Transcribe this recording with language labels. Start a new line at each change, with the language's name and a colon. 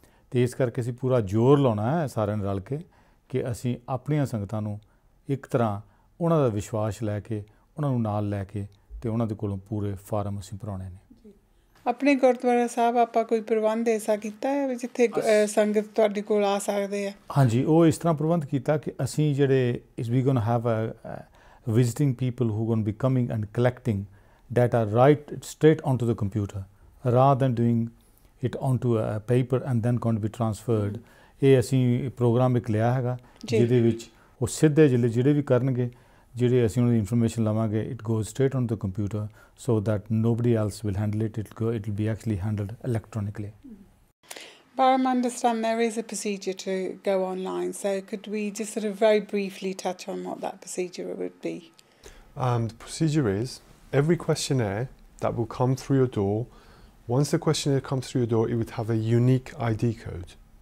Punjabi: ਤੇ ਇਸ ਕਰਕੇ ਅਸੀਂ ਪੂਰਾ ਜ਼ੋਰ ਲਾਉਣਾ ਹੈ ਸਾਰਿਆਂ ਨੇ ਰਲ ਕੇ ਕਿ ਅਸੀਂ ਆਪਣੀਆਂ ਸੰਗਤਾਂ ਨੂੰ ਇੱਕ ਤਰ੍ਹਾਂ ਉਹਨਾਂ ਦਾ ਵਿਸ਼ਵਾਸ ਲੈ ਕੇ ਉਹਨਾਂ ਨੂੰ ਨਾਲ ਲੈ ਕੇ ਤੇ ਉਹਨਾਂ ਦੇ ਕੋਲੋਂ ਪੂਰੇ ਫਾਰਮ ਅਸੀਂ ਭਰਾਉਣੇ ਨੇ। ਆਪਣੇ ਗੁਰਦੁਆਰਾ ਸਾਹਿਬ ਆਪਾਂ ਕੋਈ ਪ੍ਰਬੰਧ ਐਸਾ ਕੀਤਾ ਹੈ ਵੀ ਜਿੱਥੇ ਸੰਗਤ ਤੁਹਾਡੇ ਕੋਲ ਆ ਸਕਦੇ ਆ? ਹਾਂਜੀ, ਉਹ ਇਸ ਤਰ੍ਹਾਂ ਪ੍ਰਬੰਧ ਕੀਤਾ ਕਿ ਅਸੀਂ ਜਿਹੜੇ ਵੀ
English: Going to have visiting people who are going to be coming and collecting data right straight onto the computer rather than doing it onto a paper and then going to be transferred।
Punjabi: ਇਹ ਅਸੀਂ programme ਇੱਕ ਲਿਆ ਹੈਗਾ ਜਿਹਦੇ ਵਿੱਚ ਉਹ ਸਿੱਧੇ ਜਿਹੜੇ ਵੀ ਕਰਨਗੇ, ਜਿਹੜੇ ਅਸੀਂ ਉਹਨਾਂ ਦੀ ਇਨਫੋਰਮੇਸ਼ਨ ਲਵਾਂਗੇ,
English: It goes straight on the computer so that nobody else will handle it, it will be actually handled electronically. Bharam, I understand there is a procedure to go online, so could we just sort of very briefly touch on what that procedure would be? The procedure is every questionnaire that will come through your door, once the questionnaire comes through your door, it would have a unique ID code.